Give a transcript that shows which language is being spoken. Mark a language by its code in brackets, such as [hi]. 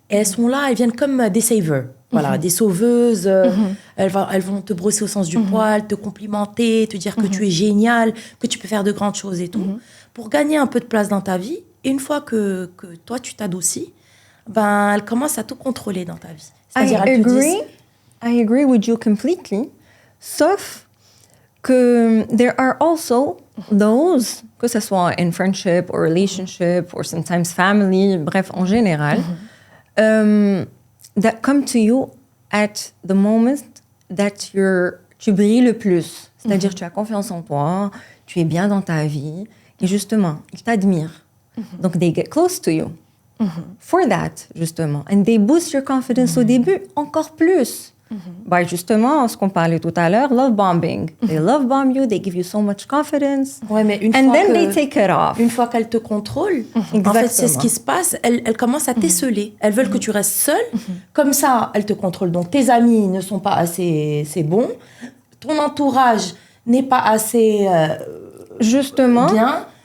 [fr] Et elles sont là, elles viennent comme des savers. Voilà, des sauveuses. Elles vont te brosser au sens du poil, te complimenter, te dire que tu es génial, que tu peux faire de grandes choses et tout. Pour gagner un peu de place dans ta vie. Et une fois que toi, tu t'adoucis, ben, elles commencent à tout contrôler dans ta vie. C'est-à-dire, [en] I agree with you completely. [fr] Sauf que [en] there are also those, [fr] que ce soit [en] in friendship or relationship or sometimes family, [fr] bref, en général, [en] that come to you at the moment that [fr] tu brilles le plus. C'est-à-dire que tu as confiance en toi, tu es bien dans ta vie, et justement, ils t'admirent. [en] Donc, they get close to you for that, [fr] justement. [en] And they boost your confidence [fr] au début encore plus. Bah, justement, ce qu'on parlait tout à l'heure, love bombing. [en] They love bomb you, they give you so much confidence. [fr] Ouais, mais [en] they take it off. [fr] Une fois qu'elles te contrôlent, en fait, c'est ce qui se passe. Elles commencent à t'esseler. Elles veulent que tu restes seule. Comme ça, elles te contrôlent. Donc, tes amis ne sont pas assez bons. Ton entourage n'est pas assez justement bien.